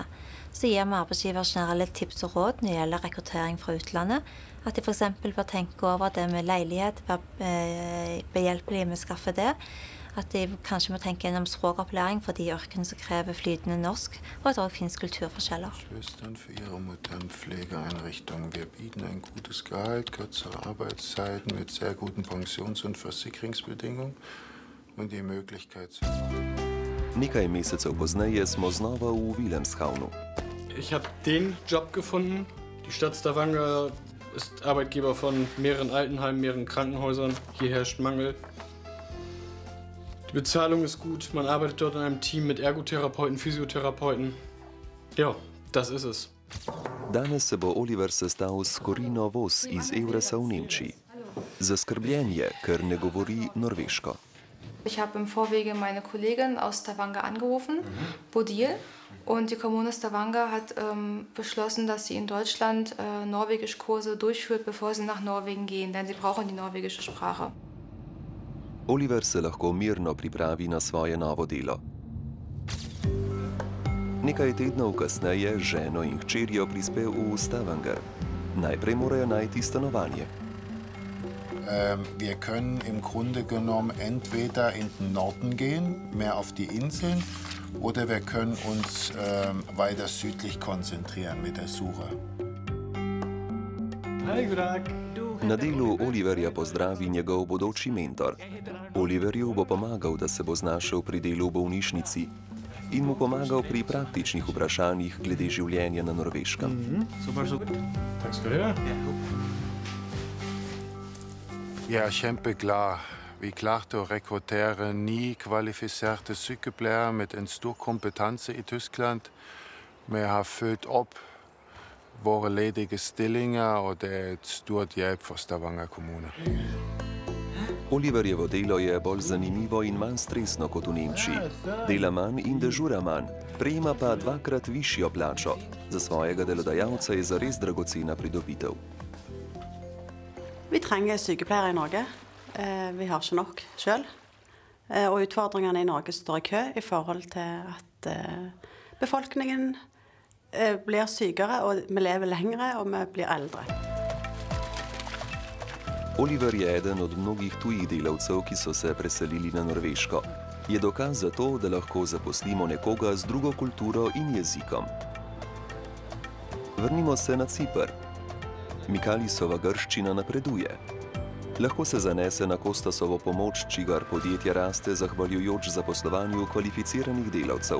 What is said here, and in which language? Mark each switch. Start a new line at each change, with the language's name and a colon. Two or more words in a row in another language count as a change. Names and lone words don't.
Norwegian: Så gir vi arbeidsgiver generelle tips og råd når det gjelder rekruttering fra utlandet, at de for eksempel bør tenke over det med leilighet, være behjelpelige med å skaffe det, at de kanskje må tenke gjennom språkopplæring for de yrkene som krever flytende norsk, og at det også finnes kulturforskjeller.
German: Schwestern für ihre Mutter in Pflegeeinrichtungen. Wir bieten ein gutes Gehalt, kürzere Arbeitszeiten mit sehr guten Pensions- und Versicherungsbedingungen und die Möglichkeit zu...
Slovenian: Nekaj mesecev pozneje smo znova v Wilhelmshavnu.
German: Ich habe den Job gefunden, Die Stadt Stavanger ist Arbeitgeber von mehreren Altenheimen, mehreren Krankenhäusern. Hier herrscht Mangel. Die Bezahlung ist gut. Man arbeitet dort in einem Team mit Ergotherapeuten, Physiotherapeuten. Ja, das ist es.
Slovenian: Danes se bo Oliver sestal s Corino Vos iz Euresa v Nemčiji. Zaskrbljen je, ker ne govori norveško.
German: Ich habe im Vorwege meine Kollegin aus Stavanger angerufen, Bodil. Und die Kommune Stavanger hat beschlossen, dass sie in Deutschland Norwegischkurse durchführt, bevor sie nach Norwegen gehen, denn sie brauchen die norwegische Sprache.
Slovenian: Oliver se lahko mirno pripravi na svoje novo delo. Nekaj tednov kasneje z ženo in hčerjo prispel v Stavanger. Najprej morajo najti stanovanje.
German: Wir können im Grunde genommen entweder in den Norden gehen, mehr auf die Inseln, oder wir können uns weiter südlich konzentrieren mit der Suche.
Slovenian: Na delu Oliverja pozdravi njegov bodoči mentor. Oliverju bo pomagal, da se bo znašel pri delu v bolnišnici in mu pomagal pri praktičnih vprašanjih glede življenja na Norveškem.
Norwegian: Ja, kjempeklar. Vi klarte å rekruttere 9 kvalifiserte sykepleiere med en stor kompetanse i Tyskland. Vi har fylt opp våre ledige stillinger, og det er et stort hjelp for Stavanger kommune.
Slovenian: Oliverjevo delo je bolj zanimivo in manj stresno kot v Nemčiji. Dela manj in dežura manj, prejema pa 2-krat višjo plačo. Za svojega delodajalca je zares dragocena pridobitev.
Norwegian: Vi trenger sykepleiere i Norge. Vi har ikke nok selv. Og utfordringene i Norge står i kø i forhold til at befolkningen blir sykere, og vi lever lengre, og vi blir eldre.
Slovenian: Oliver je eden od mnogih tujih delavcev, ki so se preselili na Norveško. Je dokaz za to, da lahko zaposlimo nekoga z drugo kulturo in jezikom. Vrnimo se na Ciper. Mikalisova grščina napreduje. Lahko se zanese na Kostasovo pomoč, čigar podjetje raste zahvaljujoč zaposlovanju kvalificiranih delavcev.